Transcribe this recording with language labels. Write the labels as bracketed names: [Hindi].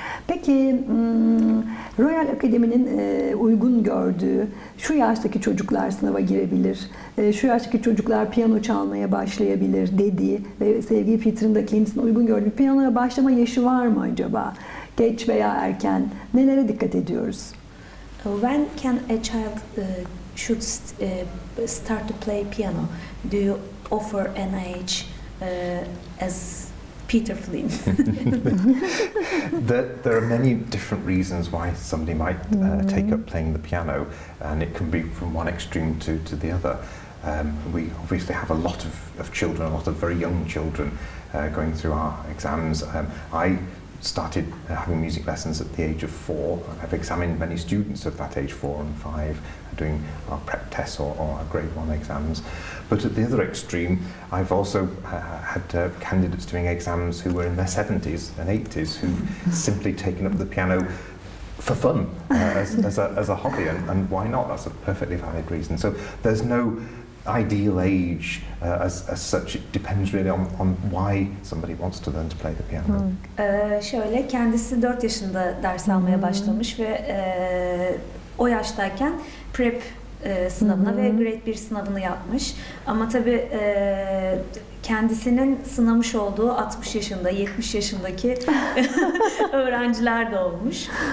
[Turkish] Peki Royal Akademi'nin uygun gördüğü şu yaştaki çocuklar sınava girebilir, şu yaştaki çocuklar piyano çalmaya başlayabilir dediği ve sevgili Peter'ın da kendisine uygun gördüğü piyanoya başlama yaşı var mı acaba? Geç veya erken? Nelere dikkat ediyoruz? [English] When can a child should start to play piano? Do you offer an age as Peter Flinn? There are many different reasons why somebody might take up playing the piano, and it can be from one extreme to the other. We obviously have a lot of children, a lot of very young children going through our exams. I started having music lessons at the age of 4. I've examined many students of that age, 4 and 5, doing our prep tests or our grade 1 exams. But at the other extreme, I've also had candidates doing exams who were in their 70s and 80s who simply taken up the piano for fun, as a hobby, and why not? That's a perfectly valid reason. So there's no ideal age as such. It depends really on why somebody wants to learn to play the piano. [Turkish] Şöyle, kendisi 4 yaşında ders almaya başlamış ve o yaştayken prep sınavına ve grade 1 sınavını yapmış. Ama tabii kendisinin sınamış olduğu 60 yaşında, 70 yaşındaki öğrenciler de olmuş.